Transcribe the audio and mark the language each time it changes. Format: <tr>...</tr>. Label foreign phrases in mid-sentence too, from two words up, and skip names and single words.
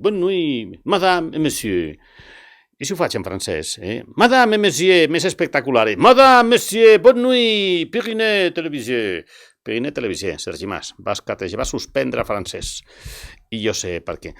<fr>bonne nuit, madame et monsieur.</fr> <ca>I si ho faig en francès,</ca> <fr>Madame et monsieur,</fr> <ca>més espectacular.</ca> <fr>Madame, monsieur, bonne nuit, Pyrénées Televisió.</fr> <ca>Pyrénées Televisió, Sergi Mas, vas suspendre francès. I jo sé per què.</ca>